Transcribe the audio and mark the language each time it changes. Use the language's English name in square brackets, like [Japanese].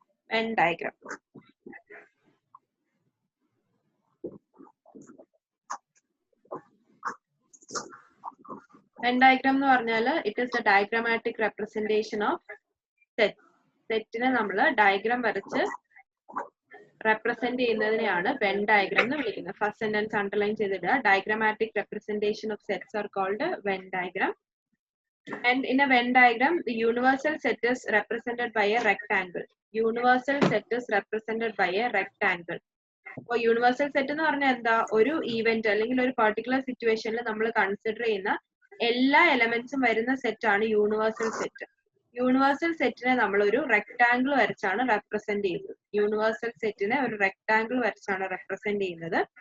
[English] Venn diagram Venn diagram [Malayalam] എന്ന് പറഞ്ഞാൽ [English] It is the diagrammatic representation of set. [Malayalam] സെറ്റിനെ നമ്മൾ ഡയഗ്രാം വരച്ച് റെപ്രസെന്റ് ചെയ്യുന്നതിനെയാണ് വെൻ ഡയഗ്രാം എന്ന് വിളിക്കുന്നത്. [English] First sentence underline ചെയ്തിടുക. Diagrammatic representation of sets are called Venn diagram. And in a Venn diagram, the universal set is represented by a rectangle. Universal set is represented by a rectangle. [Malayalam] അപ്പോൾ universal set എന്ന് പറഞ്ഞാൽ എന്താ? ഒരു event അല്ലെങ്കിൽ ഒരു particular സിറ്റുവേഷനിൽ നമ്മൾ consider ചെയ്യുന്ന എല്ലാ എലമെന്റ്സും വരുന്ന സെറ്റ് ആണ് യൂണിവേഴ്സൽ സെറ്റ്. യൂണിവേഴ്സൽ സെറ്റിനെ നമ്മൾ ഒരു റെക്ടാംഗിൾ വരച്ചാണ് റെപ്രസെന്റ് ചെയ്യുന്നത്. യൂണിവേഴ്സൽ സെറ്റിനെ ഒരു റെക്ടാംഗിൾ വരച്ചാണ് റെപ്രസെന്റ് ചെയ്യുന്നത്.